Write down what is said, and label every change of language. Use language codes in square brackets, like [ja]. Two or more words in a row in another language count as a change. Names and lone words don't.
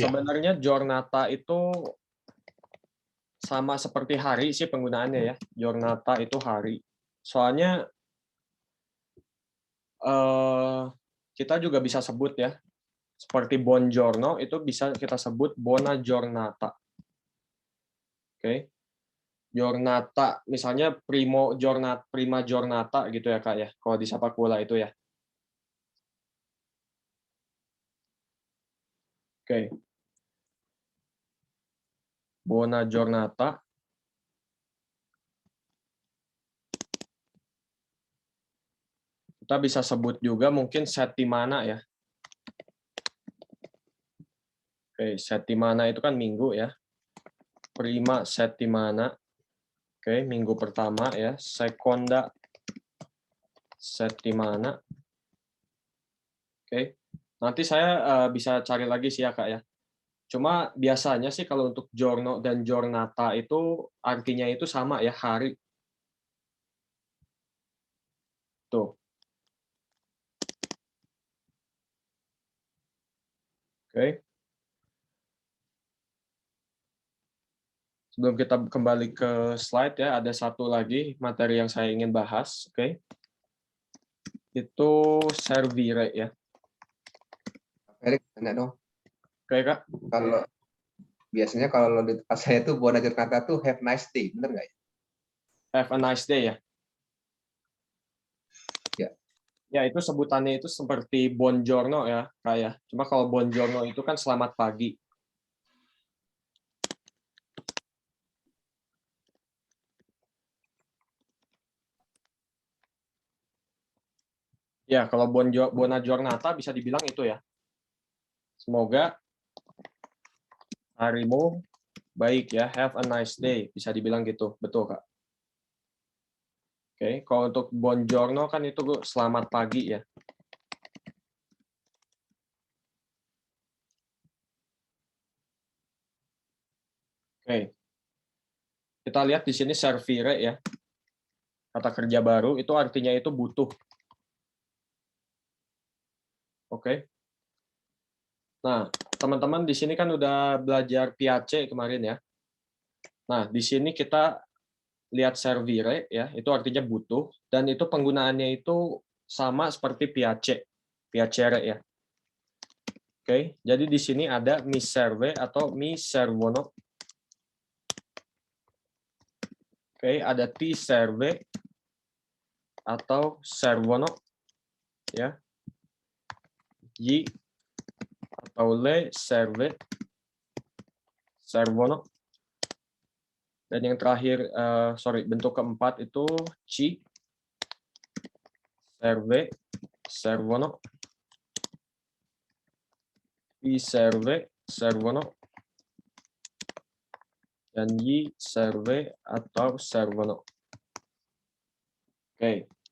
[id] Sebenarnya giornata itu sama seperti hari sih penggunaannya ya. Giornata itu hari. Soalnya kita juga bisa sebut ya. Seperti buongiorno itu bisa kita sebut [it] buona giornata. [id] Oke. Giornata misalnya [it] prima giornata [id] gitu ya Kak ya. Kalau di sepak bola itu ya. Oke. [it] Buona giornata. [id] Kita bisa sebut juga mungkin settimana ya. Oke, settimana itu kan minggu ya. [it] Prima settimana. [id] Oke, minggu pertama ya. [it] Seconda settimana. [id] Oke. Nanti saya bisa cari lagi sih ya Kak ya. Cuma biasanya sih kalau untuk giorno dan giornata itu artinya itu sama ya, hari. Tuh. Oke. Sebelum kita kembali ke slide ya, ada satu lagi materi yang saya ingin bahas, oke. Itu servire ya. Erik, tanya dong. Oke, Kak. Kalau biasanya kalau di tempat saya tuh [it] buona giornata [id] tuh [en] have nice day, [id] bener nggak ya? [en] Have a nice day ya. [id] Ya. Ya, itu sebutannya itu seperti buongiorno ya, Kak ya. Cuma kalau buongiorno itu kan selamat pagi. Ya, kalau [it] buona giornata [id] bisa dibilang itu ya. Semoga harimu baik ya. [en] Have a nice day. [id] Bisa dibilang gitu. Betul, Kak. Oke, kalau untuk buongiorno kan itu selamat pagi ya. Oke. Kita lihat di sini servire ya. Kata kerja baru itu artinya itu butuh. Oke. Nah, teman-teman di sini kan udah belajar piace kemarin ya. Nah, di sini kita lihat servire ya, itu artinya butuh dan itu penggunaannya itu sama seperti piace. piacere ya. Oke, jadi di sini ada [it] mi serve [id] atau [it] mi servono. [id] Oke, ada [it] ti serve [id] atau servono ya. [it] Gli atau le serve servono. Dan yang terakhir bentuk keempat itu ci serve servono. I serve servono. Dan gli serve atau servono. [id] Oke.